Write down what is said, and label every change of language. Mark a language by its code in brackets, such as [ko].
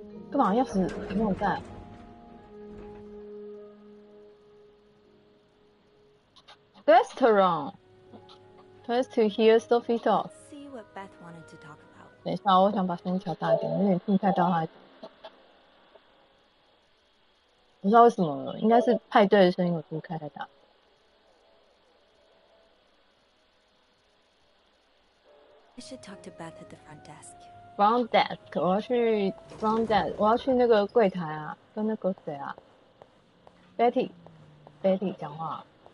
[zh] 干嘛？钥匙没有在。 [en] Restaurant. Tries to hear Sophie talk. Let's see what Beth wanted to talk about. [zh] 等一下，我想把声音调大一点，有点听不太到他。不知道为什么，应该是派对的声音我是不是开太大。 [en] I should talk to Beth at the front desk. [zh] Front desk， 我要去 front desk， 我要去那个柜台啊，跟那个谁啊 ，Betty 讲话。